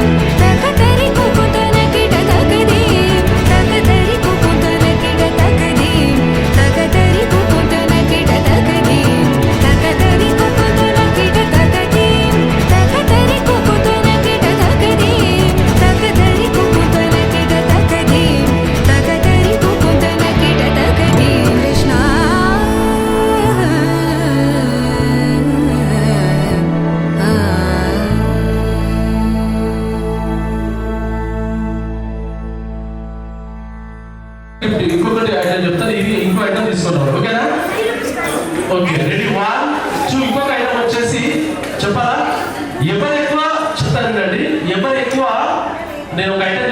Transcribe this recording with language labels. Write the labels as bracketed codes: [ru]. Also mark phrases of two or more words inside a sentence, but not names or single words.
[te] तकदरि कुकुतन किड तकदीं तकदरि कुकुतन किड तकदीं तकदरि कुकुतन किड तकदीं तकदरि कुकुतन किड तकदीं तकदरि कुकुतन किड तकदीं तकदरि कुकुतन किड तकदीं तकदरि कुकुतन किड तकदीं कृष्ण ఇంకొకటి ఐటమ్ చెప్తాను ఇది ఇంకో ఐటమ్ తీసుకున్నాం ఓకేనా [en] okay ready [te] 1 2 ఇంకొక ఐటమ్ వచ్చేసి చెప్పాలా ఎవరు ఎక్కువ చెప్తానండి ఎవరు ఎక్కువ నేను ఒక ఐటమ్